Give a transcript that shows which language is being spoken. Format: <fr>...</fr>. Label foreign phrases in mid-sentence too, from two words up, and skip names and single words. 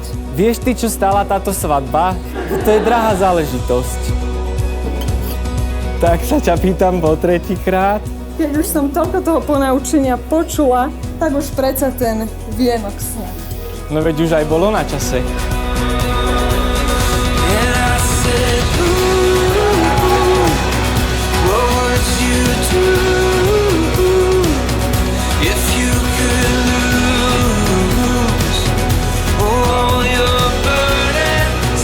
<sk>Vieš ty, čo stála táto svadba? To je drahá záležitosť. Tak sa ťa pýtam po tretíkrát. Keď už som toľko toho ponaučenia počula, tak už predsa ten vienok sňať. No veď už aj bolo na čase.</sk> <en>And I said, ooh, what would you do if you could lose all your burdens?</en>